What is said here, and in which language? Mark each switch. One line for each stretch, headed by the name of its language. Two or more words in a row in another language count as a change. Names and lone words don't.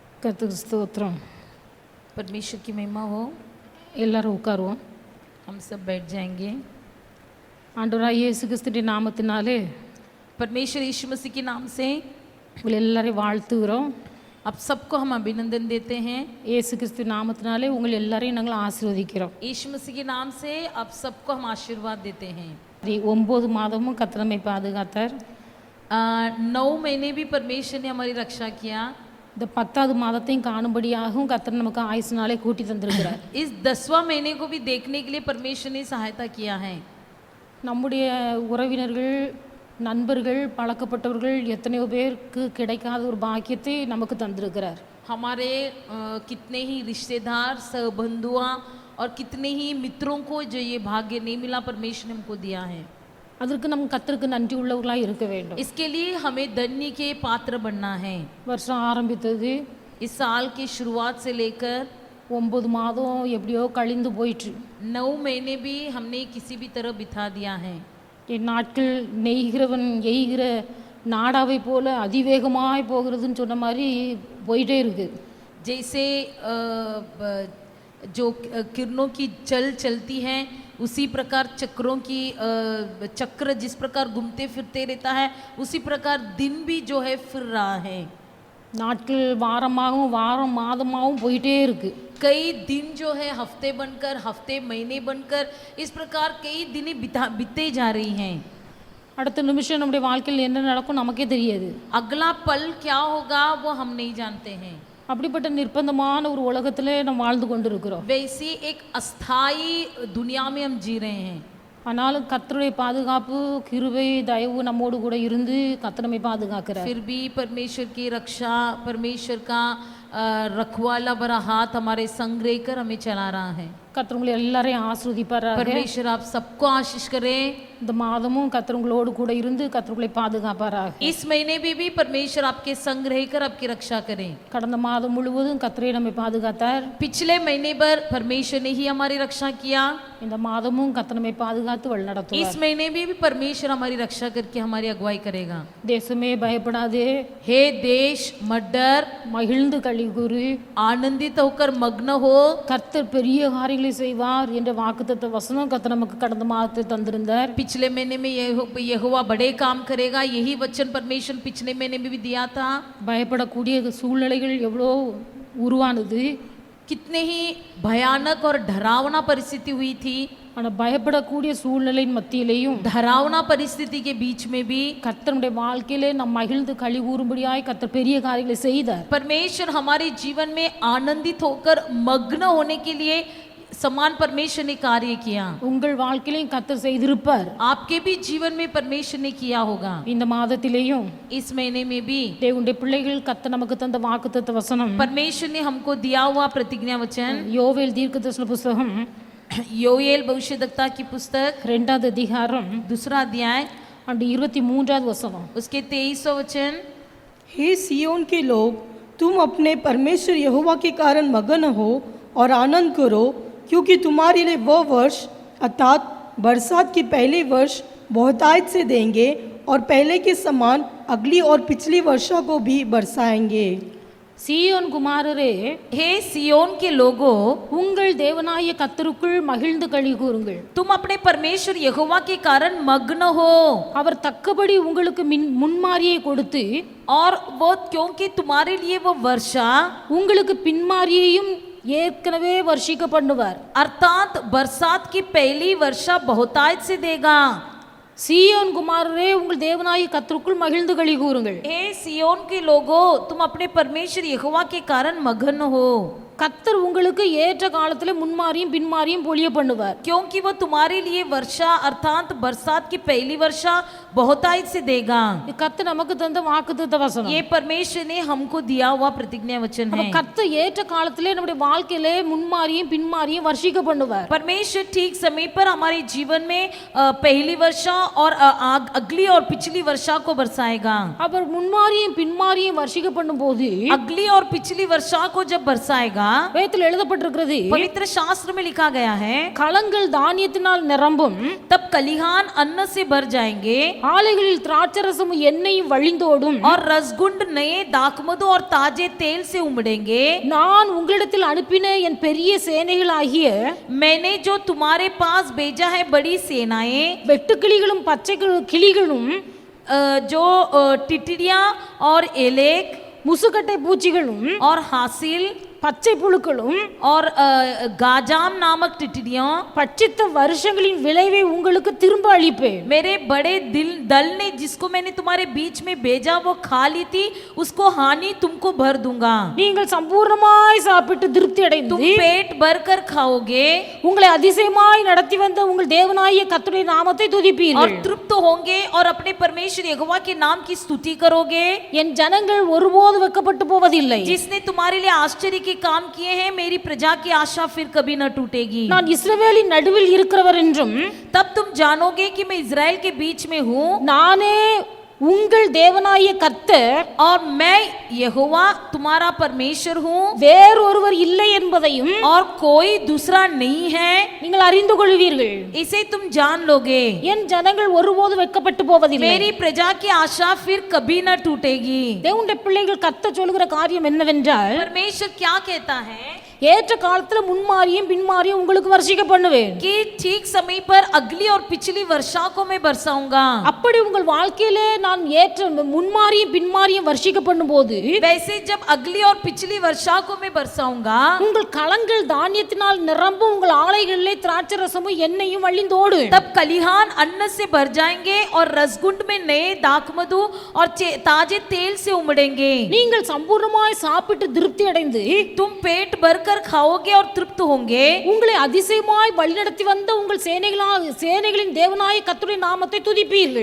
Tamil: கர்த்தருக்கு ஸ்தோத்திரம்.
Hindi: परमेश्वर की महिमा हो।
Tamil: எல்லாரும் உட்காருவோம்.
Hindi: हम सब बैठ जाएंगे।
Tamil: ஆண்டவராகிய இயேசு கிறிஸ்துவின் நாமத்தினாலே
Hindi: परमेश्वर यीशु मसीह के नाम से
Tamil: உங்களை எல்லாரையும் வாழ்த்துகிறோம்.
Hindi: आप सबको हम अभिनंदन देते हैं।
Tamil: இயேசு கிறிஸ்துவின் நாமத்தினாலே உங்கள் எல்லாரையும் நாங்கள் ஆசீர்வதிக்கிறோம்.
Hindi: यीशु मसीह के नाम से आप सबको हम आशीर्वाद देते हैं।
Tamil: 9 மாதமும் கர்த்தர் நம்மை பாதுகாத்தார்.
Hindi: 9 महीने भी परमेश्वर ने हमारी रक्षा किया।
Tamil: இந்த 10வது மாதத்தையும் காணும்படியாகவும் கர்த்தர் நமக்கு ஆயுசினாலே கூட்டி தந்திருக்கிறார்.
Hindi: इस 10वां महीने को भी देखने के लिए परमेश्वर ने सहायता किया है।
Tamil: நம்முடைய உறவினர்கள், நண்பர்கள், பழக்கப்பட்டவர்கள் எத்தனையோ பேருக்கு கிடைக்காத ஒரு பாக்கியத்தை நமக்கு தந்திருக்கிறார்.
Hindi: हमारे कितने ही रिश्तेदार, सहबंधुआ और कितने ही मित्रों को जो ये भाग्य नहीं मिला परमेश्वर ने हमको दिया है।
Tamil: அதற்கு நம்ம கர்த்தருக்கு நன்றி உள்ளவர்களாக இருக்க வேண்டும்.
Hindi: इसके लिए हमें धन्य के पात्र बनना है।
Tamil: வருஷம் ஆரம்பித்தது,
Hindi: इस साल की शुरुआत से लेकर
Tamil: 9 மாதம் எப்படியோ கழிந்து போயிற்று.
Hindi: 9 महीने भी हमने किसी भी तरह बिता दिया है।
Tamil: என் நாட்கள் நெய்கிறவன் எய்கிற நாடாவை போல அதிவேகமாய் போகிறதுன்னு சொன்ன மாதிரி போயிட்டே இருக்கு.
Hindi: जैसे जो किरणों की चल चलती है उसी प्रकार चक्रों की चक्र जिस प्रकार घूमते फिरते रहता है उसी प्रकार दिन भी जो है फिर रहा है।
Tamil: நாட்கள் வாரமாகவும் வாரம் மாதமாகவும் போயிட்டே இருக்கு.
Hindi: कई दिन जो है हफ्ते बनकर, हफ्ते महीने बनकर इस प्रकार कई दिन बीते जा रही हैं।
Tamil: அடுத்த நிமிஷம் நம்முடைய வாழ்க்கையில் என்ன நடக்கும் நமக்கே தெரியாது.
Hindi: अगला पल क्या होगा वो हम नहीं जानते हैं।
Tamil: அப்படிப்பட்ட நிர்பந்தமான ஒரு உலகத்திலே நாம் வாழ்ந்து கொண்டிருக்கிறோம்.
Hindi: वैसी एक अस्थाई दुनिया में हम जी रहे हैं।
Tamil: ஆனாலும் கர்த்தருடைய பாதுகாப்பு, கிருபை, தயவு நம்மோடு கூட இருந்து கர்த்தர் நம்மை பாதுகாக்கிறார்.
Hindi: फिर भी परमेश्वर की रक्षा, परमेश्वर का रखवाला भरा हाथ हमारे संग रहकर हमें चला रहा है।
Tamil: கர்த்தர் உங்களை எல்லாரையும் ஆசீர்வதிப்பாராக.
Hindi: परमेश्वर आप सबको आशीष करे।
Tamil: இந்த மாதமும் கர்த்தர் உங்களோடு கூட இருந்து கர்த்தர் உங்களை பாதுகாப்பாராக.
Hindi: इस महीने में भी परमेश्वर आपके संग रहकर आपकी रक्षा करे।
Tamil: கடந்த மாதம் முழுவதும் கர்த்தரே நம்மை பாதுகாத்தார்.
Hindi: पिछले महीने पर परमेश्वर ने ही हमारी रक्षा किया।
Tamil: இந்த மாதமும் கர்த்தர் நம்மை பாதுகாத்து வழிநடத்துவார்.
Hindi: इस महीने में भी परमेश्वर हमारी रक्षा करके हमारी अगुवाई करेगा।
Tamil: தேசமே பயப்படாதே,
Hindi: हे देश मत डर,
Tamil: மகிழ்ந்து களிகூரு,
Hindi: आनंदित होकर मग्न हो,
Tamil: கர்த்தர் பெரிய காரியங்களை செய்வார் என்ற வாக்குத்தத்த வசனம் கர்த்தர் நமக்கு கடந்த மாதத்தை தந்திருந்தார்.
Hindi: पिछले महीने में यहोवा बड़े काम करेगा, यही वचन परमेश्वर पिछले महीने में भी दिया था।
Tamil: பயப்படக்கூடிய சூழ்நிலைகள் எவ்வளோ உருவானது,
Hindi: कितने ही भयानक और डरावना परिस्थिति हुई थी।
Tamil: ஆனால் பயப்படக்கூடிய சூழ்நிலையின் மத்தியிலேயும்
Hindi: डरावना परिस्थिति के बीच में भी
Tamil: கர்த்தருடைய வாழ்க்கையிலே நம் மகிழ்ந்து களி கூறும்படியாய் கர்த்தர் பெரிய காரியங்களை செய்தார்.
Hindi: परमेश्वर हमारे जीवन में आनंदित होकर मग्न होने के लिए समान परमेश्वर ने कार्य किया।
Tamil: உங்கள் வாழ்க்கையிலையும் கர்த்தர் செய்திருப்பார்.
Hindi: आपके भी जीवन में परमेश्वर ने किया होगा।
Tamil: இந்த மாதத்திலேயும்
Hindi: इस महीने में भी
Tamil: தேவனுடைய பிள்ளைகள் கர்த்தர் நமக்கு தந்த வாக்குத்தத்த வசனம்
Hindi: परमेश्वर ने हमको दिया हुआ प्रतिज्ञा वचन,
Tamil: யோவேல் தீர்க்கதரிசன புஸ்தகம்
Hindi: योएल भविष्यद्वक्ता की पुस्तक
Tamil: 2வது அதிகாரம்
Hindi: 2 अध्याय
Tamil: and 23வது வசனம்.
Hindi: उसके 23 वचन, हे सियोन के लोग, तुम अपने परमेश्वर यहोवा के कारण मगन हो और आनंद करो, क्योंकि तुम्हारे लिए वह वर्ष अर्थात बरसात के पहले वर्ष बहुतायत से देंगे और पहले के समान अगली और पिछली वर्षा को भी बरसाएंगे।
Tamil: சீயோன் குமாரரே,
Hindi: हे सियोन के लोगों,
Tamil: உங்கள் தேவனாகிய கர்த்தருக்குள் மகிழ்ந்து களி கூறுங்கள்.
Hindi: तुम अपने परमेश्वर यहोवा के कारण मग्न हो,
Tamil: அவர் தக்கபடி உங்களுக்கு முன்மாரியை கொடுத்து
Hindi: और वो क्योंकि तुम्हारे लिए वो वर्षा
Tamil: உங்களுக்கு பின்மாரியையும் ஏற்கனவே வர்ஷிக்க பண்ணுவார்.
Hindi: अर्थात बरसात की पहली वर्षा बहुतायत से देगा।
Tamil: சீயோன் குமாரரே, உங்கள் தேவனாகிய கர்த்தருக்குள் மகிழ்ந்து களி கூறுங்கள்.
Hindi: हे सियोन के लोगों, तुम अपने परमेश्वर यहोवा के कारण मगन हो,
Tamil: கர்த்தர் உங்களுக்கு ஏற்ற காலத்தில் முன்மாரியும் பின்மாரியும் பொழிய பண்ணுவார்.
Hindi: क्योंकि वो तुम्हारे लिए वर्षा अर्थात बरसात की पहली वर्षा बहुतायत से देगा।
Tamil: கர்த்தர் நமக்கு தந்த வாக்குத்தத்த வசனம்.
Hindi: ये परमेश्वर ने हमको दिया हुआ प्रतिज्ञा वचन है।
Tamil: கர்த்தர் ஏற்ற காலத்திலே நம்முடைய வாழ்க்கையிலே முன்மாரியும் பின்மாரியும் வர்ஷிக்க பண்ணுவார்.
Hindi: परमेश्वर ठीक समय पर हमारे जीवन में पहली वर्षा और अगली और पिछली वर्षा को बरसाएगा।
Tamil: அவர் முன்மாரியும் பின்மாரியும் வர்ஷிக்க பண்ணும்போது
Hindi: अगली और पिछली वर्षा को जब बरसाएगा
Tamil: வேதத்தில் எழுதப்பட்டிருக்கிறது,
Hindi: पवित्र शास्त्र में लिखा गया है,
Tamil: களங்கள் தானியத்தினால் நிரம்பும்,
Hindi: तब कलिहान अन्न से भर जाएंगे
Tamil: ஆலைகளில் திராட்சரசமும் எண்ணெயும் வழிந்தோடும்,
Hindi: और रसगुंड नए दाखमधु और ताजे तेल से उमड़ेंगे।
Tamil: நான் உங்களிடத்தில் அனுப்பின என் பெரிய சேனைகளாகிய
Hindi: मैंने जो तुम्हारे पास भेजा है बड़ी सेनाएं,
Tamil: வெட்டுக்கிளிகளும் பச்சை கிளிகளும்
Hindi: जो टिटिड़ियां और एलेक
Tamil: முசுக்கட்டை பூச்சிகளும்
Hindi: और हासिल
Tamil: பச்சை புழுக்களும்
Hindi: और गाजाम नामक टिटिड़ियों,
Tamil: பட்சித்த வருஷங்களின் விளைவை உங்களுக்கு திரும்ப அளிப்பேன்.
Hindi: मेरे बड़े दल ने जिसको मैंने तुम्हारे बीच में भेजा वो खा ली थी, उसको हानि तुमको भर दूंगा।
Tamil: நீங்கள் சம்பூர்ணமாய் சாப்பிட்டு திருப்தி
Hindi: तुम
Tamil: அடைந்து
Hindi: पेट भर कर खाओगे
Tamil: உங்களை அதிசயமாய் நடத்தி வந்த உங்கள் தேவனாகிய கர்த்தருடைய நாமத்தை
Hindi: और
Tamil: துதிப்பீர்கள்.
Hindi: तृप्त होंगे और अपने परमेश्वर यहोवा के नाम की स्तुति करोगे।
Tamil: என் ஜனங்கள் ஒருபோது வெட்கப்பட்டு போவதில்லை.
Hindi: जिसने तुम्हारे लिए आश्चर्य के काम किए हैं, मेरी प्रजा की आशा फिर कभी न टूटेगी।
Tamil: நான் இஸ்ரவேலின் நடுவில் இருக்கிறவர் என்றும்
Hindi: तब तुम जानोगे कि मैं इज़राइल के बीच में हूँ
Tamil: நானே உங்கள் தேவனாகிய கர்த்தர்,
Hindi: और मैं यहोवा तुम्हारा परमेश्वर हूँ
Tamil: வேறொருவர் இல்லை என்பதையும்
Hindi: और कोई दूसरा नहीं है,
Tamil: நீங்கள் அறிந்து கொள்வீர்கள்.
Hindi: इसे तुम जान लोगे।
Tamil: என் ஜனங்கள் ஒருபோது வெட்கப்பட்டு போவதில்லை.
Hindi: मेरी प्रजा की आशा फिर कभी न टूटेगी।
Tamil: தேவனுடைய பிள்ளைகள் கர்த்தர் சொல்லுகிற காரியம் என்னவென்றால்,
Hindi: परमेश्वर क्या कहता है
Tamil: ஏற்ற காலத்துல முன்மாரியும் பின்மாரியும் உங்களுக்கு வர்ஷிக்க பண்ணுவேன்.
Hindi: कि ठीक समय पर अगली और पिछली वर्षा को मैं बरसाऊंगा।
Tamil: அப்படி உங்கள் வாழ்க்கையிலே நான் ஏற்ற முன்மாரியும் பின்மாரியும் வர்ஷிக்க பண்ணும்போது,
Hindi: वैसे जब अगली और पिछली वर्षा को मैं बरसाऊंगा,
Tamil: உங்கள் களங்கள் தானியத்தினால் நிரம்பும், உங்கள் ஆலைகளிலே திராட்சரசமும் எண்ணெயும் வழிந்தோடு.
Hindi: तब कलिहान अन्न से भर जाएंगे और रसगुंड में नए दाखमधु और ताजे तेल से उमड़ेंगे।
Tamil: நீங்கள் சம்பூர்ணமாய் சாப்பிட்டு திருப்தி அடைந்து
Hindi: तुम पेट भरकर खाओगे और तृप्त होंगे।
Tamil: உங்களை அதிசயமாய் வழிநடத்தி வந்த உங்கள் சேனைகளின் தேவனாகிய கர்த்தருடைய நாமத்தை துதிப்பீர்கள்.